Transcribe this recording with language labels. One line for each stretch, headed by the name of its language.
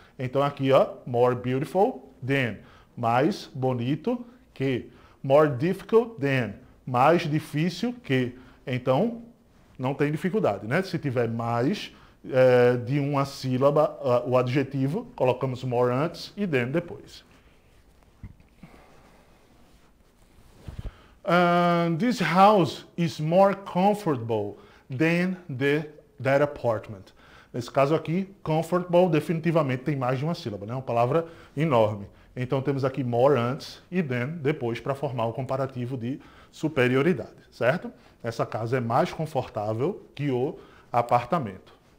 Portuguese: Então aqui, ó,
English: more beautiful than,
Portuguese: mais bonito que.
English: More difficult than,
Portuguese: mais difícil que. Então, não tem dificuldade, né? Se tiver mais de uma sílaba, o adjetivo, colocamos more antes e than depois.
English: This house is more comfortable than that apartment.
Portuguese: Nesse caso aqui, comfortable definitivamente tem mais de uma sílaba, né? Uma palavra enorme. Então temos aqui more antes e than depois para formar o comparativo de superioridade, certo? Essa casa é mais confortável que o apartamento.